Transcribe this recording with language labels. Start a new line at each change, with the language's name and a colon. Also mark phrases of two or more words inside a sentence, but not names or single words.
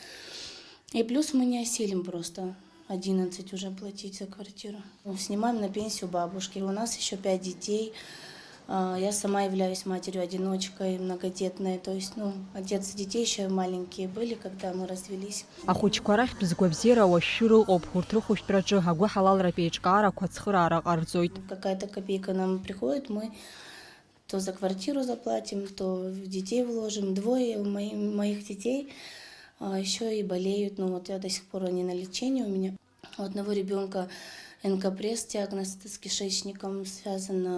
Russian: И плюс мы не осилим просто 11 уже платить за квартиру. Снимаем на пенсию бабушки. У нас еще 5 детей. Я сама являюсь матерью-одиночкой, многодетной. То есть, отец и детей еще маленькие были, когда мы развелись.
Abkhazian: Ахәыҷқәа рахьтә згәабзиара уашәшәы рыҟоуп. Урҭ рыхәышәтәраҿы агәы ҳалалратә еиҿкаарақәа цхыраара ҟарҵоит.
Russian: Какая-то копейка нам приходит, мы то за квартиру заплатим, то в детей вложим. 2 моих детей еще и болеют. Я до сих пор они на лечении у меня. У одного ребенка НК-пресс, диагноз с кишечником связано.